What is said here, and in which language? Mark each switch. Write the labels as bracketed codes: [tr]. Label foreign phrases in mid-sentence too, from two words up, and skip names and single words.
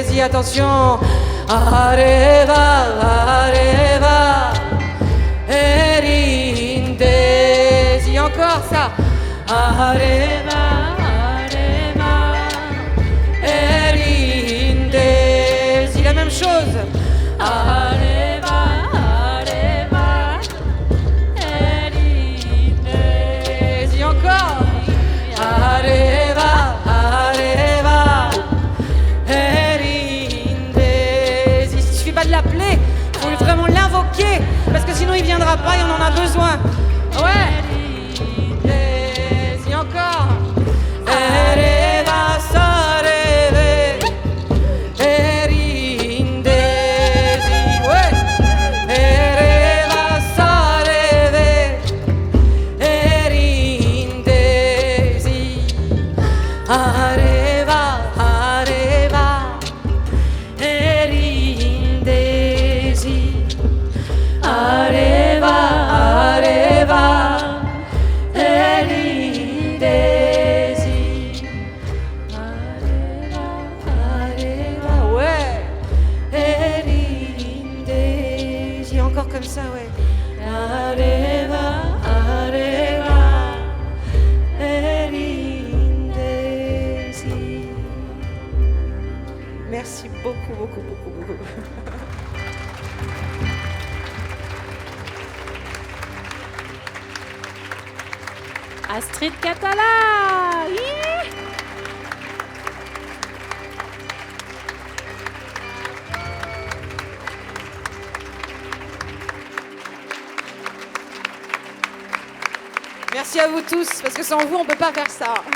[fr] attention. Areva, areva, erindesi. Encore ça. Areva, areva, erindesi. La même chose. Areva, areva, erindesi. Encore. Areva, areva, erindesi. Il suffit pas de l'appeler, il faut vraiment l'invoquer, parce que sinon il viendra pas et on en a besoin. Ouais. Erindesi. Encore. Ereva, sareve, erindesi. Ouais. Ereva, sareve, erindesi. Areva, areva, erindesi. Areva, areva, erindesi. Areva, areva, ouais, erindesi. Encore comme ça, ouais. Areva, areva, erindesi. Merci beaucoup, beaucoup, beaucoup, beaucoup. Astrid Catala. Yeah. Merci à vous tous, parce que sans vous, on ne peut pas faire ça.